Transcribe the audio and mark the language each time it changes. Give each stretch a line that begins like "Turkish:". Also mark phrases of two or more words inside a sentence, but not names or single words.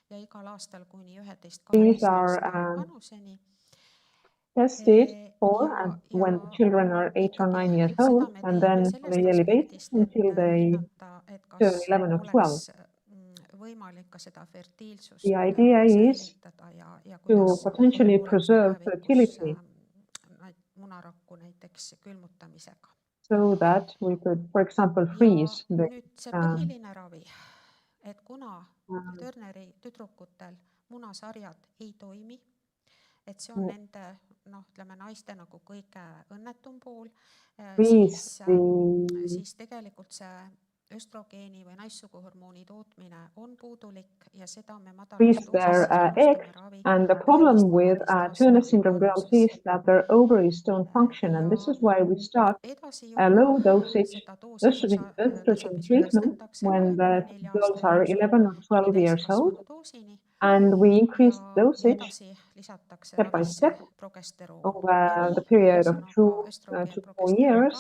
English: These are tested for when the children are 8 or 9 years old, and then on a yearly basis until they turn 11 or 12. The idea is to potentially preserve fertility so that we could, for example, freeze the
Estonian: Turneri tüdrukutel munasarjad ei toimi, et see on nende, ütleme, naiste nagu kõige õnnetum pool, siis tegelikult see östrogeeni või naissuguhormooni tootmine on puudulik ja seda me
English: freeze their eggs. And the problem with Turner syndrome girls is that their ovaries don't function, and this is why we start a low dosage estrogen treatment when the girls are 11 or 12 years old, and we increase dosage step by step over the period of 2 to 4 years.